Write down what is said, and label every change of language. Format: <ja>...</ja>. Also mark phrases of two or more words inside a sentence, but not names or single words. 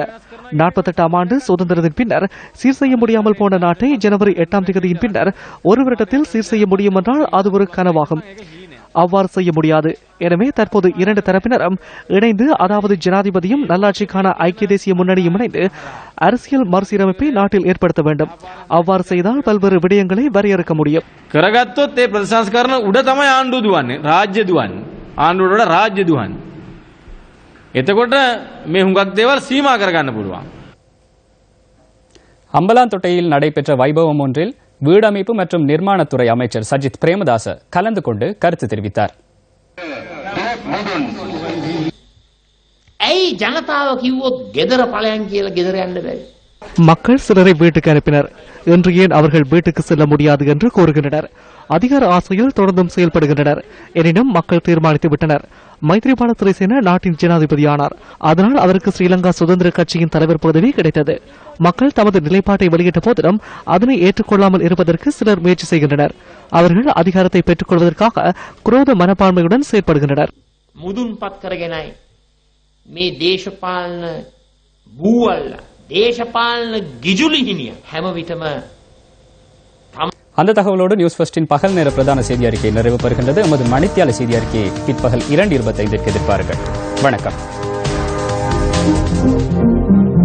<ta>48ஆம் ஆண்டு சுதந்திரத்தின் பின்னர் சீர் செய்ய முடியாமல் போன நாட்டை ஜனவரி 8ஆம் தேதியின் பின்னர் ஒரு வருடத்தில் சீர் செய்ய முடியும் என்றால் அது ஒரு கனவாகும். அவ்வாறு செய்ய முடியாது. எனவே தற்போது 2 தரப்பினரும் இணைந்து, அதாவது ஜனாதிபதியும் நல்லாட்சிக்கான ஐக்கிய தேசிய முன்னணியும் இணைந்து அரசியல் மறுசீரமைப்பை நாட்டில் ஏற்படுத்த வேண்டும். அவ்வாறு செய்தால் பல்வேறு விடயங்களை வரையறுக்க முடியும்.</ta> <si>කරගත්තොත් ඒ ප්‍රතිසංස්කරණ උඩ තමයි ආණ්ඩුව දුවන්නේ, රාජ්‍ය දුවන්නේ. ආණ්ඩුවට වඩා රාජ්‍ය දුවන්නේ. එතකොට මේ හුඟක් දේවල් සීමා කරගන්න පුළුවන්.</si> <ta>அம்பலாந்தொட்டையில் நடைபெற்ற வைபவம் ஒன்றில் வீடமைப்பு மற்றும் நிர்மாணத்துறை அமைச்சர் சஜித் பிரேமதாச கலந்து கொண்டு கருத்து தெரிவித்தார். மக்கள் சிலரை வீட்டுக்கு அனுப்பினர், இன்று ஏன் அவர்கள் வீட்டுக்கு செல்ல முடியாது என்று கூறுகின்றனர். அதிகார ஆசையில் தொடர்ந்தும் செயல்படுகின்றனர். எனினும் மக்கள் தீர்மானித்து விட்டனர். மைத்ரிபால சிறிசேன நாட்டின் ஜனாதிபதியானார். அதனால் அவருக்கு ஸ்ரீலங்கா சுதந்திர கட்சியின் தலைவர் பதவி கிடைத்தது. மக்கள் தமது நிலைப்பாட்டை வெளியிட்ட போதிலும் அதனை ஏற்றுக்கொள்ளாமல் இருப்பதற்கு சிலர் முயற்சி செய்கின்றனர். அவர்கள் அதிகாரத்தை பெற்றுக் கொள்வதற்காக குரோத மனப்பான்மையுடன் செயற்படுகின்றனர்.</ta> <si>මුදුන්පත් කරගෙනයි මේ දේශපාලන බූවල්ල දේශපාලන ගිජුලි හිමිය හැම විටම.</si> <ta>அந்த தகவலோடு நியூஸ் ஃபர்ஸ்டின் பகல் நேர பிரதான செய்தி அறிக்கை நிறைவு பெறுகின்றது. எமது மணித்தியால செய்தி அறிக்கையை பிற்பகல் 2:25 எதிர்பாருங்கள். வணக்கம்.</ta>